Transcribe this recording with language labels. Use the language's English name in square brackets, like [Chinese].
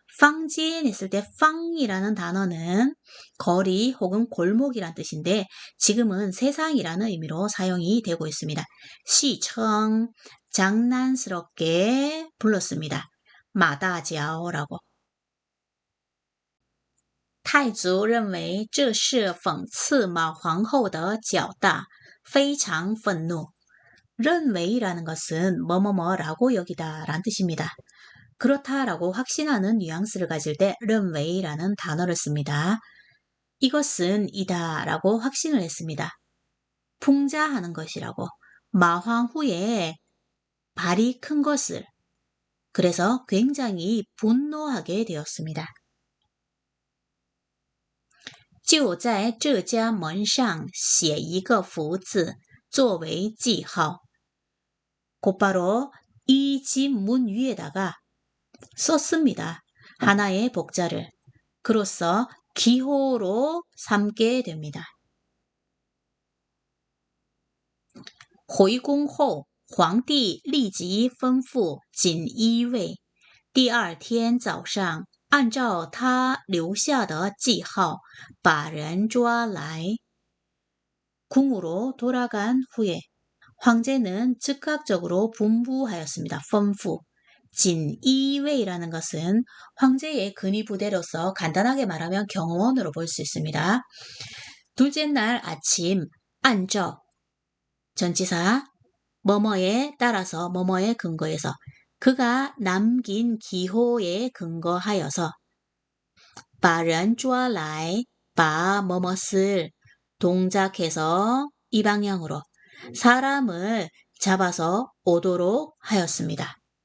[Korean] 팡지엔 했을 때 팡이라는 단어는 거리 혹은 골목이란 뜻인데 지금은 세상이라는 의미로 사용이 되고 있습니다. 시청 장난스럽게 불렀습니다. 마다지아오라고. [Chinese] 太祖认为这是讽刺马皇后的脚大，非常愤怒。 [Korean] 认为라는 것은 뭐뭐뭐라고 여기다 라는 뜻입니다. 그렇다라고 확신하는 뉘앙스를 가질 때 认为라는 단어를 씁니다. 이것은 이다 라고 확신을 했습니다. 풍자하는 것이라고 마황후에 발이 큰 것을 그래서 굉장히 분노하게 되었습니다. [Chinese] 就在这家门上写一个福字作为记号 [Korean] 곧바로 이 집 문 위에다가 썼습니다. 하나의 복자를 그로써 기호로 삼게 됩니다. [Chinese] 回宫后，皇帝立即吩咐锦衣卫，第二天早上按照他留下的记号把人抓来。 [Korean] 궁으로 돌아간 후에 황제는 즉각적으로 분부하였습니다. [Chinese] 吩咐. [Korean] 진이웨이라는 것은 황제의 근위부대로서 간단하게 말하면 경호원으로 볼 수 있습니다. 둘째 날 아침 안저 전치사 뭐뭐에 따라서 뭐뭐에 근거해서 그가 남긴 기호에 근거하여서 [Chinese] 把人抓来 [Korean] 바 뭐뭇을 동작해서 이 방향으로 사람을 잡아서 오도록 하였습니다.